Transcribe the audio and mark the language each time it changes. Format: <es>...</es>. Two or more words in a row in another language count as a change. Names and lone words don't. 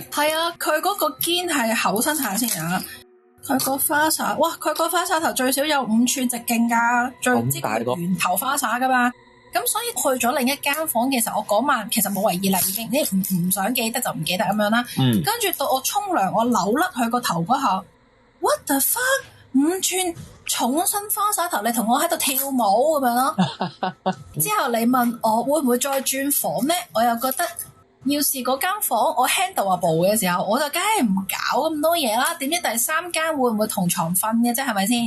<yue>係啊，佢嗰個肩係厚身下先啊。佢個花灑，佢個花灑頭最少有5寸直徑噶，最知佢圓頭花灑噶嘛。咁所以去咗另一間房嘅時候，我嗰晚其實冇為意啦，已經你唔想記得就唔記得咁樣啦。跟住到我沖涼，我扭甩佢個頭嗰下 ，</yue> <en>what the fuck，</en> <yue>5 寸重身花灑頭，你同我喺度跳舞咁樣咯。之後你問我會唔會再轉房咧，我又覺得。要是嗰間房我 handleable 嘅時候，我就梗係唔搞咁多嘢啦。點知第三間會唔會同床瞓嘅啫？係咪先？</yue>